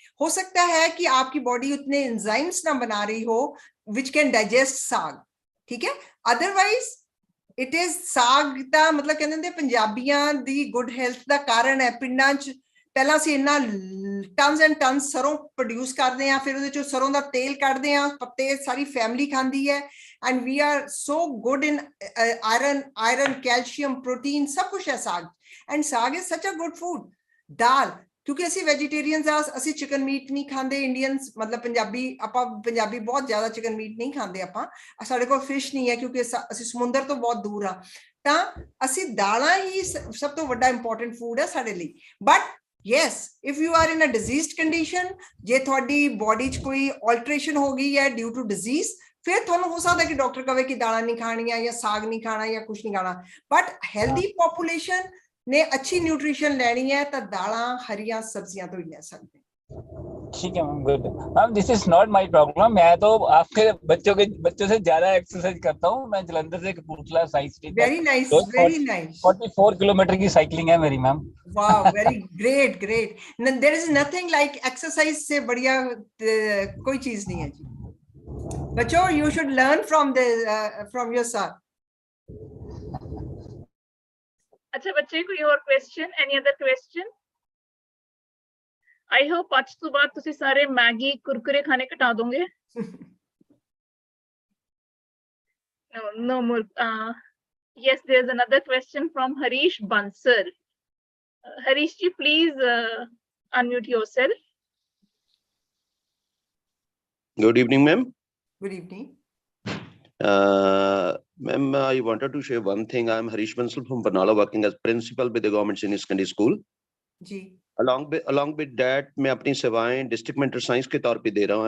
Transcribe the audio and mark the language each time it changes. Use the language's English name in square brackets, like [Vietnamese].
[Hindi] हो सकता है कि आपकी body उतने enzymes ना बना रही हो [English] which can digest [Hindi] साग, ठीक है। [English] Otherwise it is [Punjabi] साग दा मतलब कहते हैं पंजाबियां दी [English] good health [Punjabi] दा कारण है। पिंडां च ਪਹਿਲਾਂ ਅਸੀਂ ਇੰਨਾ ਟਨਸ ਐਂਡ ਟਨਸ ਸਰੋਂ ਪ੍ਰੋਡਿਊਸ ਕਰਦੇ ਹਾਂ, ਫਿਰ ਉਹਦੇ ਚੋਂ ਸਰੋਂ ਦਾ ਤੇਲ ਕੱਢਦੇ ਹਾਂ, ਪੱਤੇ ਸਾਰੀ ਫੈਮਿਲੀ ਖਾਂਦੀ ਹੈ। [English] and we are so good in [Punjabi] iron calcium protein ਸਭ ਕੁਛ ਹੈ ਸਾਗ। [English] And saag is such a good food. [Punjabi] ਦਾਲ, ਕਿਉਂਕਿ ਅਸੀਂ ਵੈਜੀਟੇਰੀਅਨਸ ਆ, ਅਸੀਂ ਚਿਕਨ ਮੀਟ ਨਹੀਂ ਖਾਂਦੇ। ਇੰਡੀਅਨਸ ਮਤਲਬ ਪੰਜਾਬੀ ਬਹੁਤ ਜ਼ਿਆਦਾ ਚਿਕਨ ਮੀਟ ਨਹੀਂ ਖਾਂਦੇ। ਆਪਾਂ ਸਾਡੇ ਕੋਲ ਫਿਸ਼ ਨਹੀਂ ਹੈ ਕਿਉਂਕਿ ਅਸੀਂ ਸਮੁੰਦਰ ਤੋਂ ਬਹੁਤ ਦੂਰ ਆ। ਤਾਂ ਅਸੀਂ ਦਾਲਾਂ ਹੀ ਸਭ ਤੋਂ ਵੱਡਾ ਇੰਪੋਰਟੈਂਟ ਫੂਡ ਹੈ ਸਾਡੇ ਲਈ। But [English] yes, if you are in a diseased condition, [Punjabi] ਜੇ ਤੁਹਾਡੀ ਬੋਡੀ 'ਚ ਕੋਈ ਆਲਟਰੇਸ਼ਨ ਹੋ ਗਈ ਹੈ [English] due to disease, [Punjabi] ਫਿਰ ਤੁਹਾਨੂੰ ਹੋ ਸਕਦਾ ਕਿ ਡਾਕਟਰ ਕਹੇ ਕਿ ਦਾਲਾਂ ਨਹੀਂ ਖਾਣੀਆਂ ਜਾਂ ਸਾਗ ਨਹੀਂ ਖਾਣਾ ਜਾਂ ਕੁਝ ਨਹੀਂ ਖਾਣਾ। ਬਟ ਹੈਲਦੀ ਪੋਪੂਲੇਸ਼ਨ ਨੇ ਅੱਛੀ ਨਿਊਟ੍ਰੀਸ਼ਨ ਲੈਣੀ ਹੈ ਤਾਂ ਦਾਲਾਂ ਹਰੀਆਂ ਸਬਜ਼ੀਆਂ ਤੋਂ ਹੀ ਲੈ ਸਕਦੇ। [Hindi] ठीक है ma'am, good ma'am. [English] This is not my problem. [Hindi] मैं तो आपके बच्चों से ज्यादा एक्सरसाइज करता हूँ। मैं जलंधर से Kapurthala side street, [English] very nice [Hindi] 44 kilometre की साइकिलिंग है मेरी ma'am. [English] Wow, very great. There is nothing like [Hindi] exercise से बढ़िया कोई चीज नहीं है जी। [English] Bacho, you should learn from your sir. [Hindi] अच्छा बच्चे, कोई और question? [English] Any other question? [Punjabi] I hope आज तो बाद तुसी सारे मैगी कुरकुरे खाने कटा दोगे. [English] No more. Yes, there's another question from Harish Bansal. Harish ji, please unmute yourself. Good evening, ma'am. Good evening. Ma'am, I wanted to share one thing. I'm Harish Bansal from Barnala, working as principal with the government senior secondary school. [Hindi] Ji. [English] Along with that, [Hindi] मैं अपनी सेवाएं district mentor science के तौर पे दे रहा हूँ.